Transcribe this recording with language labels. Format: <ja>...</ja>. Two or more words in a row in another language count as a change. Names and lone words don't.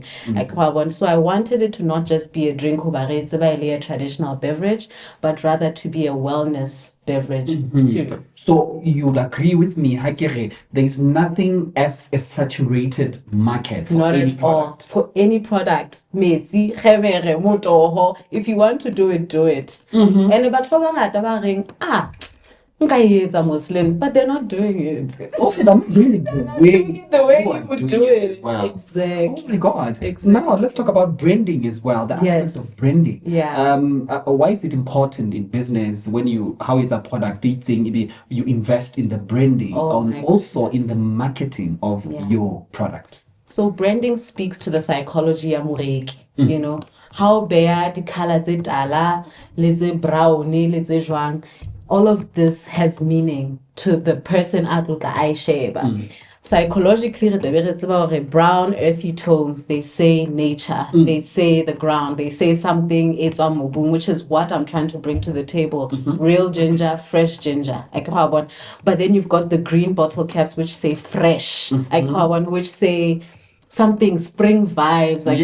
<en>So I wanted it to not just be a drink, a traditional beverage, but rather to be a wellness beverage. So you'd agree with me, Hakere, there's nothing as a saturated market for Not any at all. product. For any product.</en> <st>Metsi, kgemere, motoho.</st> <en>If you want to do it, do it. And about for</en> <st>bangata ba reng,</st> <en>Mots'oene, but they're not doing it. Also, they're not doing it The way you you are would doing do it it. as well. Exactly. Oh my God. Exactly. Now let's talk about branding as well. The aspect of branding. Yeah. Why is it important in business when how it's a product thing, you invest in the branding and also in the marketing of your product? So branding speaks to the psychology</en> <st>ya moreki.</st> <en>You know, how bear the color</en> <st>tse tala, le tse brown, le tse jwang.</st> <en>All of this has meaning to the person I sheba. Psychologically, brown, earthy tones, they say nature, they say the ground, they say something, which is what I'm trying to bring to the table. Real ginger, fresh ginger. But then you've got the green bottle caps, which say fresh, which say something spring vibes.</en>